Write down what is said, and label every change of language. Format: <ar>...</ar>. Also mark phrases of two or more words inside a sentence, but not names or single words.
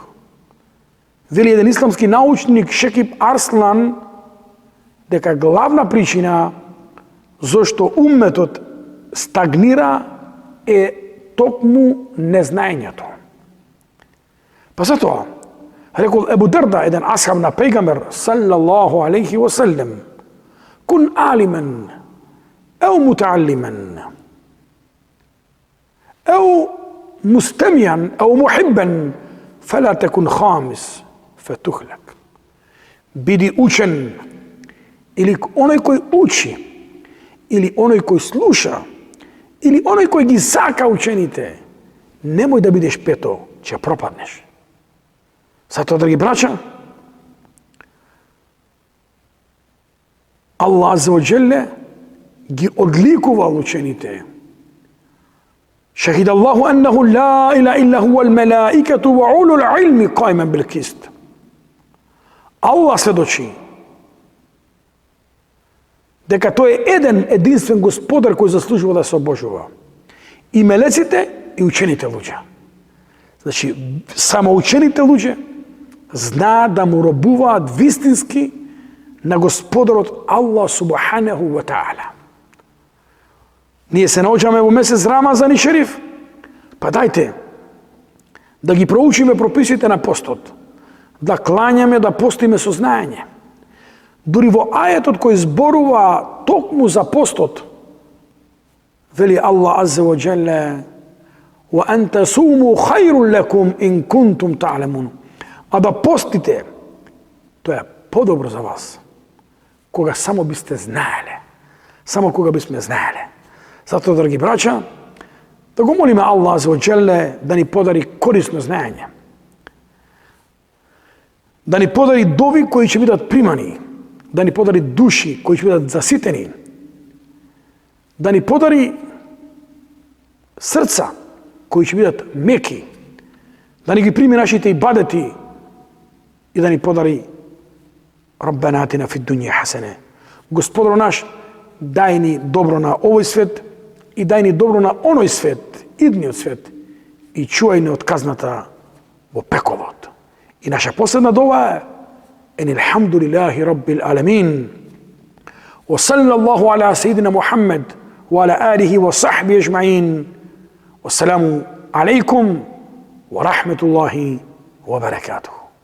<mk>Вели еден исламски научник Шекиб Арслан дека главна причина зашто умметот стагнира е токму незнаењето. Па затоа, рекол Ебу Дарда, еден асхаб на пејгамбер</mk> <ar>صلى الله عليه وسلم: "كن عالما أو متعلما أو مستمعا أو محبا فلا تكن الخامس فتهلك."</ar> <mk>Биди учен, или оној кој учи, или оној кој слуша, или оној кој ги сака учените, немој да бидеш пето, ќе пропаднеш. Затоа, драги браќа, Аллах</mk> <ar>عز وجل</ar> <mk>ги одликувал учените.</mk> <ar>شهد الله أنه لا إله إلا هو والملائكة وأولو العلم قائما بالقسط.</ar> <mk>Аллах сведочи дека тој е еден единствен господар кој заслужува да се обожува. И мелеците, и учените луѓе. Значи, само учените луѓе знаат да му робуваат вистински на Господарот Аллах</mk> <ar>سبحانه وتعالى.</ar> <mk>Ние се наоѓаме во месец Рамазан и Шериф, па дајте да ги проучиме прописите на постот, да клањаме, да постиме со знаење. Дури во ајетот кој зборува токму за постот, вели Аллах</mk> <ar>عز وجل: "وأن تصوموا خير لكم إن كنتم تعلمون."</ar> <mk>А да постите, тоа е подобро за вас, кога само бисте знаеле. Само кога бисме знаеле. Затоа, драги браќа, да го молиме Аллах</mk> <ar>عز وجل</ar> <mk>да ни подари корисно знаење. Да ни подари дови кои ќе бидат примани, да ни подари души кои ќе бидат заситени, да ни подари срца кои ќе бидат меки, да ни ги прими нашите ибадети и да ни подари</mk> <ar>ربنا آتنا في الدنيا حسنة.</ar> <mk>Господар наш, дај ни добро на овој свет и дај ни добро на оној свет, идниот свет, и чувај ни од казната во пеколот. И наша последна дова е:</mk> <ar>"أن الحمد لله رب العالمين. وصلى الله على سيدنا محمد وعلى آله وصحبه أجمعين. والسلام عليكم ورحمة الله وبركاته.</ar>